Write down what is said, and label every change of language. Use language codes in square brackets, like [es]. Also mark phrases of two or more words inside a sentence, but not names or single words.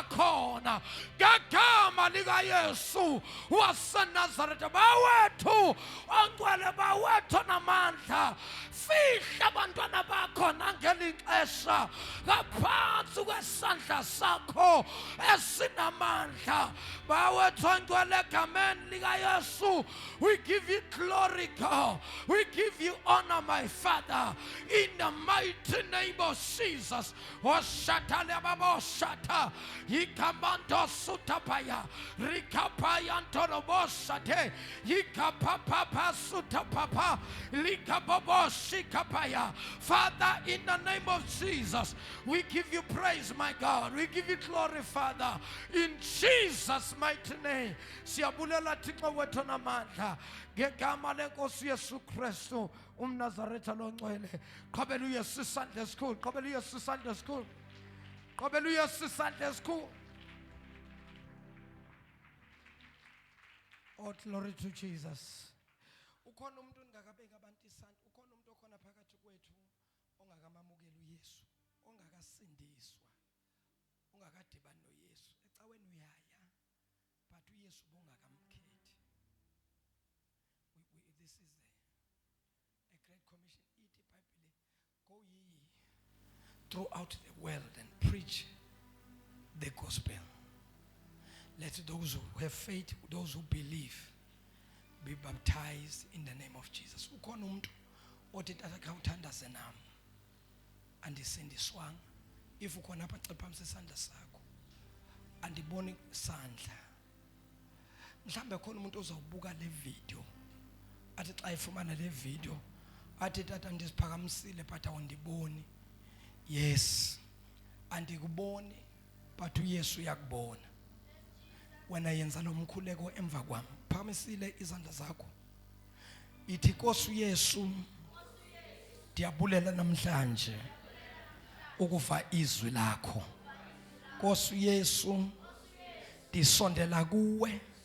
[xh] khona ngegama likaYesu waseNazaretha bawethu ongcwele bawethu namandla fihla abantwana bakho nangeli xesha ngaphansi kwesandla sakho esinamandla bawethu ongcwele egameni likaYesu we [en] give you glory God we give you honor my Father in the mighty name of Jesus washatale baboshata yikamando sutapaya rikapaya ntoroboshate yikapapa sutapapa likaboboshikapaya Father in the name of Jesus we give you praise my God we give you glory Father in Jesus mighty name [xh] siyabulela Thixo wethu namandla ngegama lenkosi Yesu Kristu umNazaretha longcwele qhubela uYesu isandla esikhulu qhubela uYesu isandla esikhulu qhubela uYesu isandla esikhulu [en] oh glory to Jesus [xh] ukhona umuntu ongakabeki abantu isandla ukhona umuntu okhona phakathi kwethu ongakamamukela uYesu ongakasindiswa ongakadibani noYesu ecaweni uyaya but uYesu bongakamkhethi [en] this is a great commission [xh] ithi iBhayibheli [en] go ye throughout the world and preach the gospel let those who have faith those who believe be baptized in the name of Jesus [xh] ukhona umuntu othi tatha uthandaze nami andisindiswanga if ukhona apha cephamisa isandla sakho andiboni isandla mhlambe khona umuntu ozawubuka le video athi xa ifumana le video athi tata ndisiphakamisile but awundiboni yes andikuboni but uYesu uyakubona wena yenza lo mkhuleko emva kwami phakamisile izandla zakho ithi Nkosi uYesu ndiyabulela namhlanje ukuva izwi lakho Nkosi uYesu ndisondela kuwe